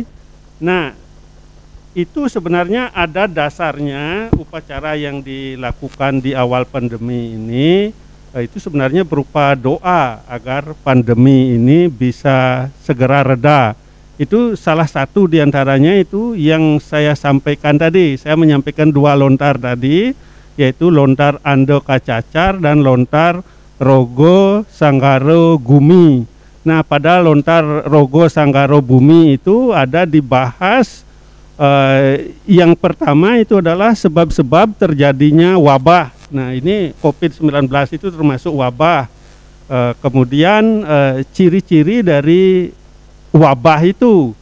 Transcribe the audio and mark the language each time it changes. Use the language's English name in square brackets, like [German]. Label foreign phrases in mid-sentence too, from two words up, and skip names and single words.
[Indonesian] Nah, itu sebenarnya ada dasarnya upacara yang dilakukan di awal pandemi ini itu sebenarnya berupa doa agar pandemi ini bisa segera reda. Itu salah satu diantaranya itu yang saya sampaikan tadi. Saya menyampaikan dua lontar tadi, yaitu lontar Ando Kacacar dan lontar Rogo Sanggaro Gumi. Nah, pada lontar Rogo Sanggaro Bumi itu ada dibahas yang pertama itu adalah sebab-sebab terjadinya wabah. Nah, ini COVID-19 itu termasuk wabah. Kemudian ciri-ciri dari wabah itu.